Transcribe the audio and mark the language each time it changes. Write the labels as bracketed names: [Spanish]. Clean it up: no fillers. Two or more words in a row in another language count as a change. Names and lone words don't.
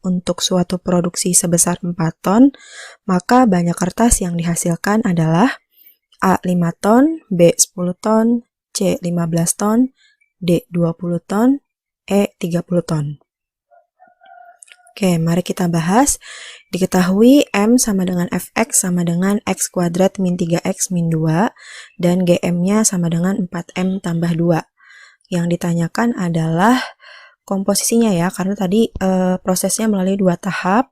[Indonesian] untuk suatu produksi sebesar 4 ton, maka banyak kertas yang dihasilkan adalah A 5 ton, B 10 ton, C 15 ton, D 20 ton, E 30 ton. Oke, mari kita bahas. Diketahui M sama dengan Fx sama dengan X kuadrat min 3X min 2, dan GM-nya sama dengan 4M tambah 2. Yang ditanyakan adalah komposisinya ya, karena tadi prosesnya melalui 2 tahap.